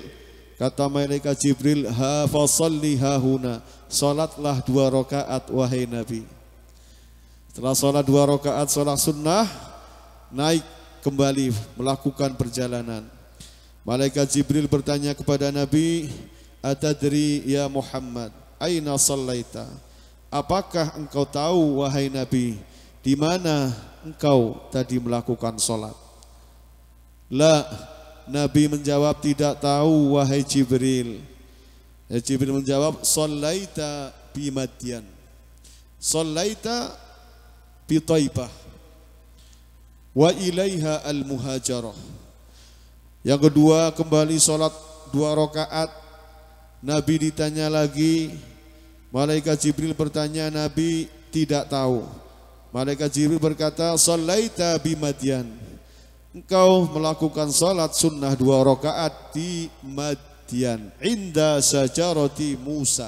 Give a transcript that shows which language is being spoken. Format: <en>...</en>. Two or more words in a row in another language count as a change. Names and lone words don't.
<id>Kata malaikat Jibril,</id> <ar>ها فصل هاهنا,</ar> <id>salatlah 2 rakaat wahai Nabi. Setelah salat 2 rakaat salat sunnah, naik kembali melakukan perjalanan. Malaikat Jibril bertanya kepada Nabi,</id> <ar>أتدري يا محمد أين صليت?</ar> <id>Apakah engkau tahu wahai Nabi, di mana engkau tadi melakukan salat? La, Nabi menjawab, tidak tahu wahai Jibril. Jibril menjawab,</id> <ar>صليت بمدين صليت بطيبة وإليها المهاجرة.</ar> <id>Yang kedua, kembali salat 2 rakaat. Nabi ditanya lagi, malaikat Jibril bertanya, Nabi tidak tahu. Malaikat Jibril berkata,</id> <ar>صليت بمدين,</ar> <id>engkau melakukan salat sunnah 2 rakaat di Madyan,</id> <ar>عند شجرة موسى.</ar>